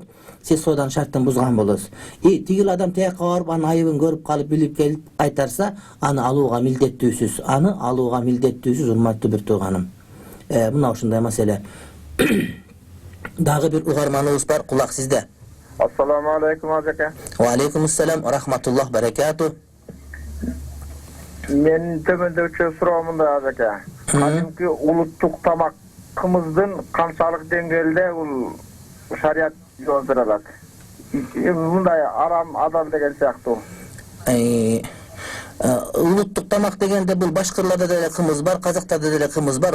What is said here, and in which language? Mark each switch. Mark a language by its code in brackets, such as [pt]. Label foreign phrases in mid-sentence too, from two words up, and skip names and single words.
[ky] Сиз сооданын шартын бузган болосуз. Тигил адам тияка барып анын айыбын көрүп калып, билип келип кайтарса, аны алууга милдеттүүсүз. Аны алууга милдеттүүсүз, урматтуу бир тууганым. Мына ушундай маселе. Дагы бир угарманыбыз бар, кулак сизде. [ar] السلام عليكم ажака. وعليكم السلام ورحمة الله بركاته. [ky] Мен төмөндөчү суроомунда ажака. Кадимки улуттук тамак кымыздын канчалык деңгээлде бул шариат жол бере алат? Мындай арам, адал деген сыяктуу. Улуттук тамак дегенде бул башкырларда деле кымыз бар, казактарда деле кымыз бар.